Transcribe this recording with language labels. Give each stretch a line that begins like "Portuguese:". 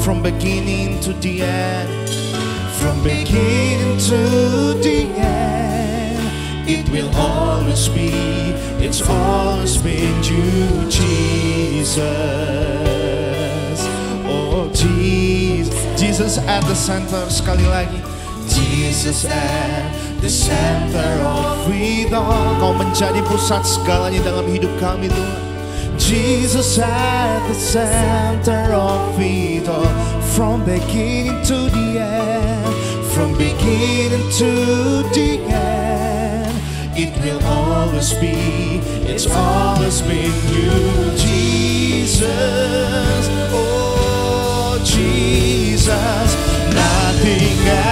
English: From beginning to the end, from beginning to the end, it will always be, it's always been you, Jesus. Oh Jesus, Jesus at the center,
Indonesian: sekali lagi.
English: Jesus at the center of it all.
Indonesian: Kau menjadi pusat segalanya dalam hidup kami Tuhan.
English: Jesus at the center of it all. From beginning to the end, from beginning to the end, it will always be, it's always been you, Jesus. Oh Jesus, nothing